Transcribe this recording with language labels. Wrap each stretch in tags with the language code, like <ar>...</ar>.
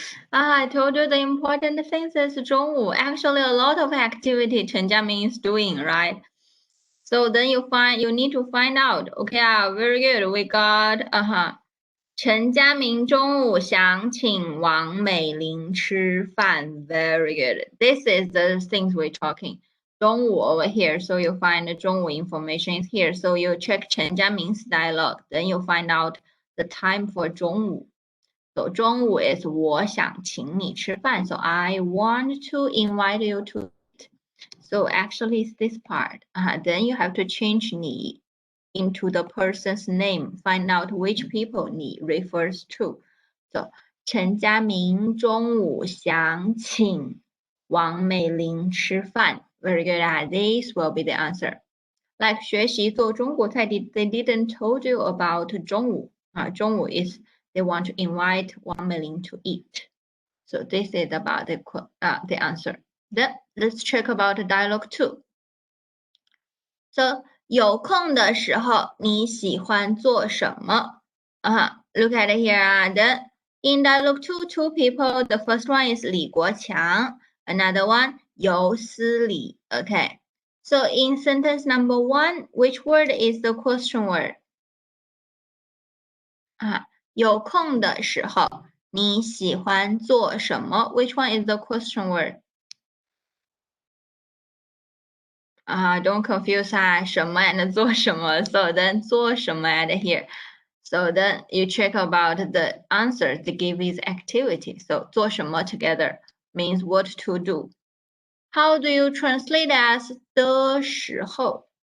<en>I told you the important things is 中午. Actually, a lot of activity Chen Jiaming is doing, right? So then you need to find out. Okay, very good. We got</en> <zh>陈佳明中午想请王美玲吃饭.</zh> <en>Very good. This is the things we're talking. 中午 over here, so you find the 中午 information is here. So you check 陈佳明's dialogue, then you find out the time for 中午.</en> <zh>So 中午 is 我想请你吃饭.</zh> <en>So I want to invite you to eat. So actually it's this part. Then you have to change 你 into the person's name. Find out which people 你 refers to.</en> <zh>So 陈佳明中午想请王美玲吃饭.</zh> <en>Very good. This will be the answer. Like</en> <zh>学习做中国菜</zh> <en>they didn't told you about 中午. 中午 is they want to invite Wang Meiling to eat. So this is about the answer. Then let's check about dialogue 2.</en> <zh>So 有空的时候你喜欢做什么?</zh> <en>Look at it here. Then in dialogue 2, two people. The first one is Li Guoqiang. Another one, You Si Li. Okay. So in sentence number 1, which word is the question word?</en> <zh>有空的时候你喜欢做什么?</zh> <en>Which one is the question word? Don't confuse 什么 and 做什么. So then 做什么 at here. So then you check about the answer they give is activity. So 做什么 together means what to do. How do you translate as 的时候?</en>